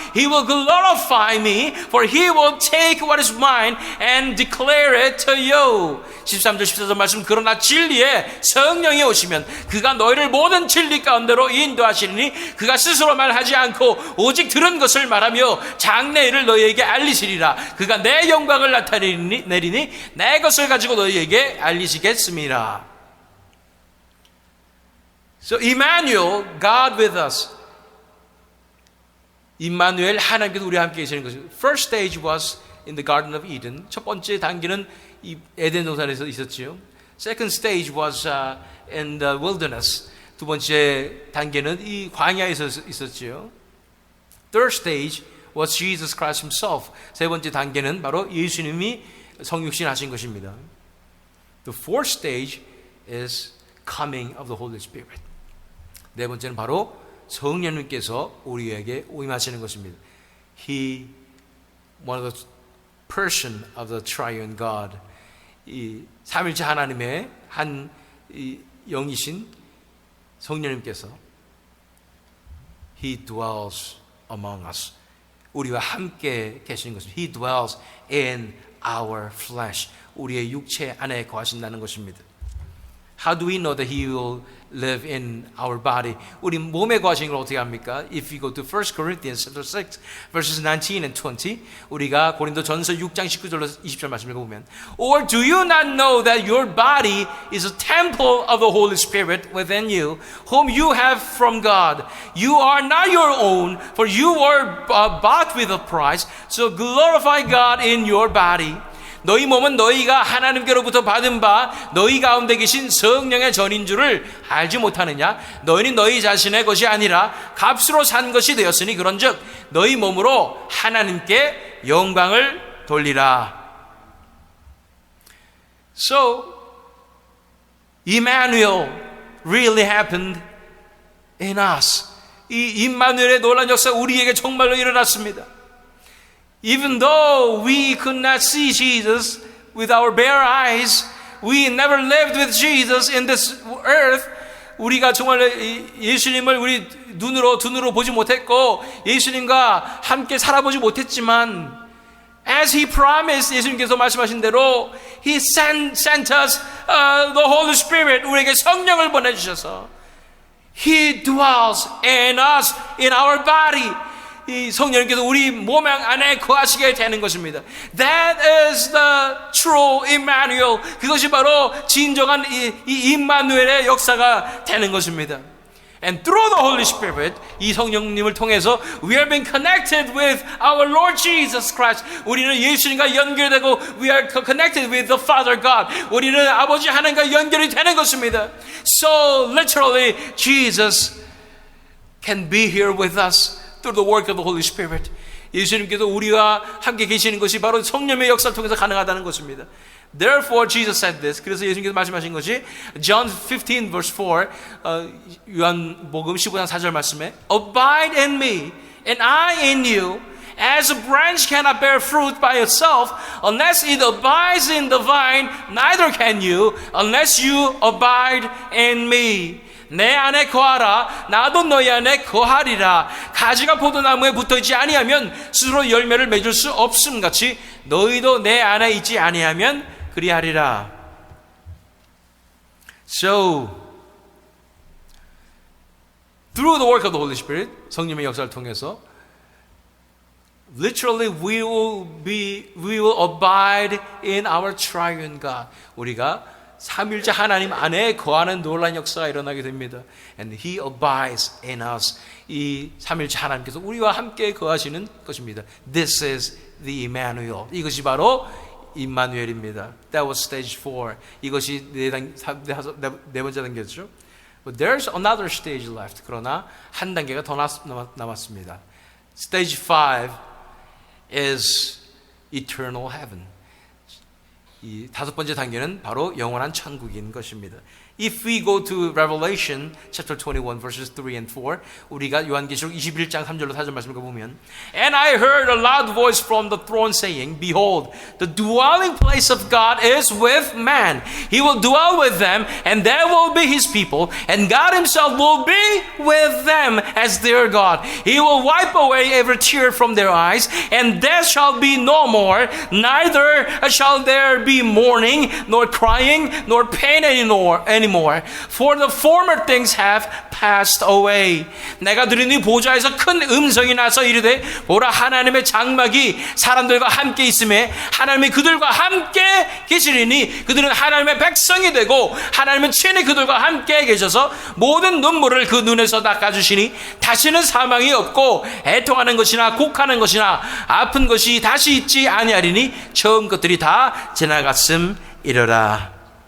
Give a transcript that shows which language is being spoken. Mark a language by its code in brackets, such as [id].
[en] He will glorify me, for He will take what is mine and declare it to you. [ko] 13절 14절 말씀 그러나 진리에 성령이 오시면 그가 너희를 모든 진리 가운데로 인도하시리니 그가 스스로 말하지 않고 오직 들은 것을 말하며 장래일을 너희에게 알리시리라. 그가 내 영광을 나타내리니 내 것을 가지고 너희에게 알리시겠습니다. [en] So Emmanuel, God with us. [ko] 임마누엘, 하나님께서 우리와 함께 계시는 것이죠. [en] First stage was in the Garden of Eden. [ko] 첫 번째 단계는 이 에덴 동산에서 있었지요. [en] Second stage was in the wilderness. [ko] 두 번째 단계는 이 광야에서 있었지요. [en] Third stage was Jesus Christ Himself. [ko] 세 번째 단계는 바로 예수님이 성육신하신 것입니다. [en] The fourth stage is coming of the Holy Spirit. [ko] 네 번째는 바로 성령님께서 우리에게 임하시는 것입니다. [en] He, one of the person of the triune God. [ko] 이 삼일체 하나님의 한 영이신 성령님께서 [en] He dwells among us. [ko] 우리와 함께 계시는 것입니다. [en] He dwells in our flesh. [ko] 우리의 육체 안에 거하신다는 것입니다. [en] How do we know that He will live in our body? [ko] 우리 몸에 거하시는 걸 어떻게 합니까? [en] If you go to 1 Corinthians chapter 6 verses 19 and 20 [ko] 우리가 고린도 전서 6장 19절로 20절 말씀을 보면 [en] Or do you not know that your body is a temple of the Holy Spirit within you, whom you have from God? You are not your own, for you were bought with a price, so glorify God in your body. [ko] 너희 몸은 너희가 하나님께로부터 받은 바 너희 가운데 계신 성령의 전인 줄을 알지 못하느냐? 너희는 너희 자신의 것이 아니라 값으로 산 것이 되었으니 그런즉 너희 몸으로 하나님께 영광을 돌리라. [en] So, Emmanuel really happened in us. [ko] 이 임마누엘의 놀라운 역사 우리에게 정말로 일어났습니다. [en] Even though we could not see Jesus with our bare eyes, we never lived with Jesus in this earth. [ko] 우리가 정말 예수님을 우리 눈으로 보지 못했고 예수님과 함께 살아보지 못했지만 [en] as He promised, [ko] 예수님께서 말씀하신 대로 [en] He sent us the Holy Spirit, [ko] 우리에게 성령을 보내주셔서 [en] He dwells in us, in our body. [ko] 이 성령님께서 우리 몸 안에 거하시게 되는 것입니다. [en] That is the true Emmanuel. [ko] 그것이 바로 진정한 이 임마누엘의 역사가 되는 것입니다. [en] And through the Holy Spirit, [ko] 이 성령님을 통해서 [en] we have been connected with our Lord Jesus Christ. [ko] 우리는 예수님과 연결되고 [en] we are connected with the Father God. [ko] 우리는 아버지 하나님과 연결이 되는 것입니다. [en] So literally, Jesus can be here with us. Through the work of the Holy Spirit. [ko] 예수님께서 우리와 함께 계시는 것이 바로 성령의 역사를 통해서 가능하다는 것입니다. [en] Therefore Jesus said this. [ko] 그래서 예수님께서 말씀하신 것이 [en] John 15 verse 4 [ko] 요한복음 15장 4절 말씀에 [en] Abide in me and I in you as a branch cannot bear fruit by itself unless it abides in the vine, neither can you unless you abide in me. [ko] 내 안에 거하라 나도 너희 안에 거하리라. 가지가 포도나무에 붙어있지 아니하면 스스로 열매를 맺을 수 없음 같이 너희도 내 안에 있지 아니하면 그리하리라. [en] So through the work of the Holy Spirit, [ko] 성령의 역사를 통해서 [en] Literally, we will abide in our triune God. [ko] 우리가 삼일째 하나님 안에 거하는 놀라운 역사가 일어나게 됩니다. [en] And He abides in us. [ko] 이 삼일째 하나님께서 우리와 함께 거하시는 것입니다. [en] This is the Emmanuel. [ko] 이것이 바로 임마누엘입니다. [en] That was stage 4. [ko] 이것이 네 번째 단계였죠. [en] But there's another stage left. [ko] 그러나 한 단계가 더 남았습니다. [en] Stage 5 is eternal heaven. [ko] 이 다섯 번째 단계는 바로 영원한 천국인 것입니다. [en] If we go to Revelation chapter 21 verses 3 and 4, [ko] 우리가 요한계시록 21장 3절로 4절 말씀을 보면, [en] And I heard a loud voice from the throne saying, Behold, the dwelling place of God is with man. He will dwell with them, and they will be His people, and God Himself will be with them as their God. He will wipe away every tear from their eyes, and death shall be no more, neither shall there be mourning, nor crying, nor pain anymore. For the former things have passed away. [ko] 내가 들은 이 보좌에서 큰 음성이 나서 이르되, 보라, 하나님의 장막이 사람들과 함께 있음에 하나님이 그들과 함께 계시리니 그들은 하나님의 백성이 되고 하나님은 친히 그들과 함께 계셔서 모든 눈물을 그 눈에서 닦아주시니 다시는 사망이 없고 애통하는 것이나 곡하는 것이나 아픈 것이 다시 있지 아니하리니 처음 것들이 다 지나갔음이러라.